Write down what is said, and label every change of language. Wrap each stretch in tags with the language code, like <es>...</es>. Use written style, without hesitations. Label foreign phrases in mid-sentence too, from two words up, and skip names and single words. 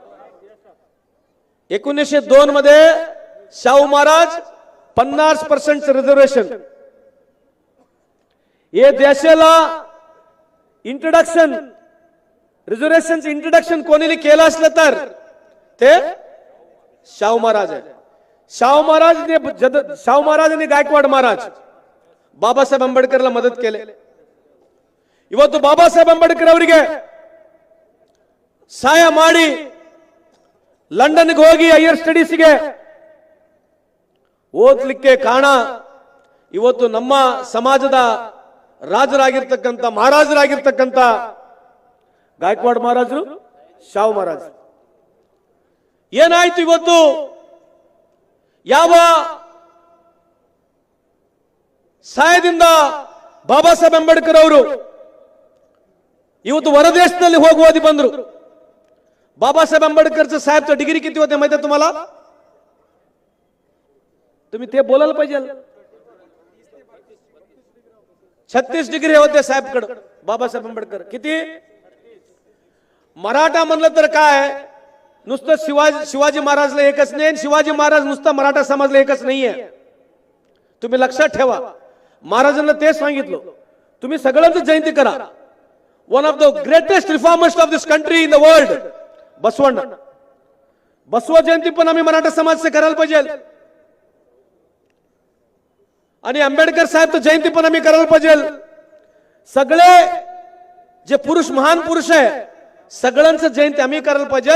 <mr>1902 मध्ये शाहू महाराज 50% रिझर्वेशन, हे देशाला इंट्रोडक्शन, रिझर्वेशनचं इंट्रोडक्शन कोणी केलं असलं तर ते शाहू महाराज आहे. शाहू महाराजांनी गायकवाड महाराज बाबासाहेब अंबेडकरला मदत केले.</mr> <kn>ಇವತ್ತು ಬಾಬಾ ಸಾಹೇಬ್ ಅಂಬೇಡ್ಕರ್ ಅವರಿಗೆ ಸಹಾಯ ಮಾಡಿ ಲಂಡನ್ಗೆ ಹೋಗಿ</kn> <en>higher studies</en> <kn>ಓದಲಿಕ್ಕೆ ಕಾರಣ ಇವತ್ತು ನಮ್ಮ ಸಮಾಜದ ರಾಜರಾಗಿರ್ತಕ್ಕಂಥ ಮಹಾರಾಜರಾಗಿರ್ತಕ್ಕಂಥ ಗಾಯಕ್ವಾಡ್ ಮಹಾರಾಜರು, ಶಾಹು ಮಹಾರಾಜ್. ಏನಾಯ್ತು ಇವತ್ತು? ಯಾವ ಸಹಾಯದಿಂದ ಬಾಬಾ ಸಾಹೇಬ್ ಅಂಬೇಡ್ಕರ್ ಅವರು ಇವತ್ತು ಹೊರದೇಶದಲ್ಲಿ ಹೋಗಿ ಓದಿ ಬಂದ್ರು.</kn> <mr>बाबासाहेब आंबेडकरचं साहेबचं डिग्री किती होते माहिती आहे तुम्हाला? तुम्ही ते बोलायला पाहिजे. 36 डिग्री होते साहेबकडे बाबासाहेब आंबेडकर. किती? मराठा म्हणलं तर काय, नुसतं शिवाजी महाराजला एकच नाही, शिवाजी महाराज नुसतं मराठा समाजला एकच नाहीये. तुम्ही लक्षात ठेवा. महाराजांना ते सांगितलं, तुम्ही सगळ्यांची जयंती करा.</mr> <en>one of the greatest reformers of this country in the world</en> <mr>बसवण्णा, बसव जयंती पण आम्ही मराठा समाज से करायला पाहिजे. आणि आंबेडकर साहेब जयंती पण आम्ही करायला पाहिजे. सगळे जे पुरुष, महान पुरुष आहे, सगळ्यांचं जयंती आम्ही करायला पाहिजे.</mr>